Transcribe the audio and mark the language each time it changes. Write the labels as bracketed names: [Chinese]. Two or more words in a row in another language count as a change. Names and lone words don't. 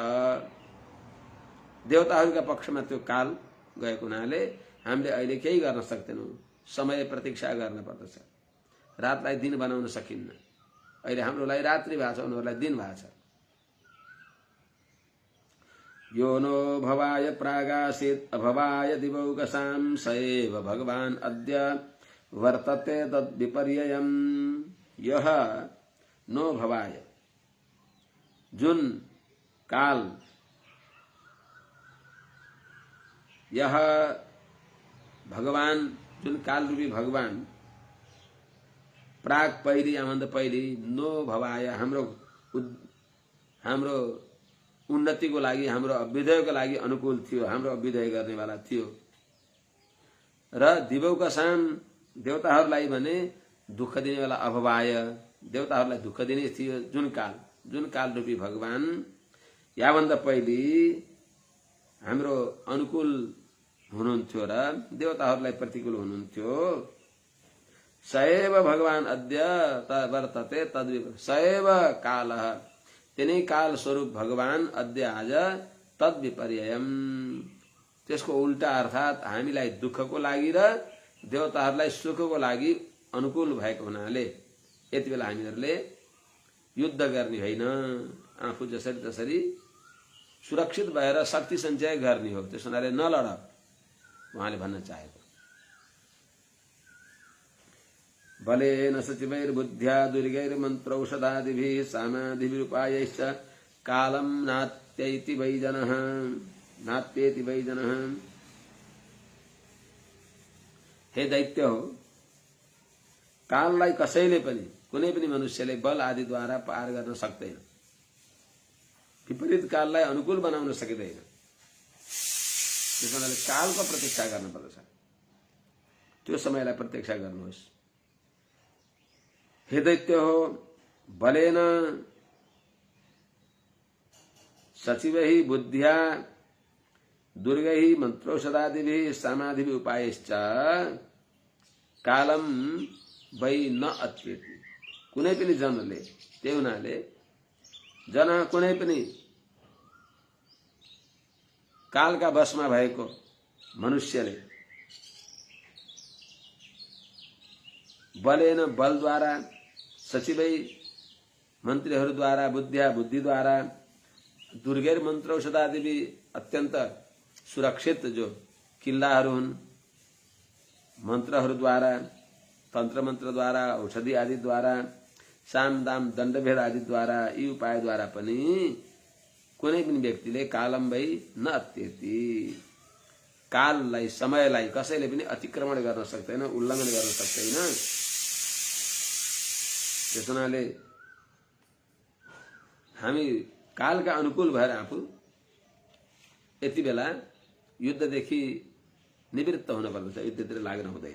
[Nepali] देवताहरूका पक्षमा त्यो काल गएको हुनाले हामीले अहिले केही गर्न सक्दैनौँ। समय प्रतीक्षा गर्न पर्दछ। रातलाई दिन बनाउन सकिन्न। अहिले हाम्रो लागि रात्रि भएको छ, उनीहरूलाई दिन भएको छ। [Sanskrit] यो नो भवाय प्रागासीत् अभवाय दिवौकसां स एव भगवान् अद्य वर्तते तद्विपर्ययम्। यह नो भवाय, [Nepali] जुन काल, यह भगवान, जुन काल रूपी भगवान प्राग पहिले, आमन्द पहिले, [Sanskrit] नो भवाय, [Nepali] हाम्रो उन्नतिको लागि, हाम्रो अभ्युदयको लागि अनुकूल थियो, हाम्रो अभ्युदय गर्नेवाला थियो। र दिवौकसाम, देवताहरूलाई भने दुःख दिनेवाला अभवाय, देवताहरूलाई दुःख दिने थियो। जुन काल रूपी भगवान याभन्दा पहिले हाम्रो अनुकूल हुनुहुन्थ्यो र देवताहरूलाई प्रतिकूल हुनुहुन्थ्यो। [Sanskrit] सएव भगवान अद्य वर्तते तद्विपर्ययम्, सएव कालः, [Nepali] तिनै काल स्वरूप भगवान अद्य आज तद्विपर्ययम्, त्यसको उल्टा अर्थात हामीलाई दुःखको लागि र देवताहरूलाई सुखको लागि अनुकूल भएको हुनाले यति बेला हामीहरूले युद्ध गर्ने होइन, आफू जसरी तसरी सुरक्षित भएर शक्ति सञ्चय गर्ने हो। त्यस हुनाले नलड, उहाँले भन्न चाहेको। [Sanskrit] बलेन सचिवैर्बुद्ध्या दुर्गैर्मन्त्रौषधादिभिः सामाधिभिरुपायैश्च कालं नात्येति वै जनः, नात्येति वै जनः। [Nepali] हे दैत्य हो, काललाई कसैले पनि, कुनै पनि मनुष्यले बल आदिद्वारा पार गर्न सक्दैन। विपरीत काललाई अनुकूल बनाउन सकिँदैन। त्यसैले कालको प्रतीक्षा गर्न पर्दछ। त्यो समयलाई प्रतीक्षा गर्नुहोस्। हे दैत्य हो, [Sanskrit] बलेन सचिवैः बुद्ध्या दुर्गैः मन्त्रौषधादिभिः समाधिभिः उपायश्च कालम वै न अत्येति। [Nepali] कुनै पनि जनले, त्यही हुनाले जन कुनै पनि कालका वशमा भएको मनुष्यले बलेन बलद्वारा, सचिवै मन्त्रीहरूद्वारा, बुद्धिया बुद्धिद्वारा, [Sanskrit] दुर्गैर मन्त्रौषधादि [Nepali] अत्यन्त सुरक्षित जो किल्लाहरू हुन्, मन्त्रहरूद्वारा, तन्त्र मन्त्रद्वारा, औषधि आदिद्वारा, साम दाम दण्डभेद आदिद्वारा, यी उपायद्वारा पनि कुनै पनि व्यक्तिले [Sanskrit] कालम वै न अत्येति, [Nepali] काललाई समयलाई कसैले पनि अतिक्रमण गर्न सक्दैन, उल्लङ्घन गर्न सक्दैन। त्यसैले हामी कालका अनुकूल भएर आफू यति बेला युद्धदेखि निवृत्त हुन पर्दछ, युद्धतिर लाग्न हुँदैन।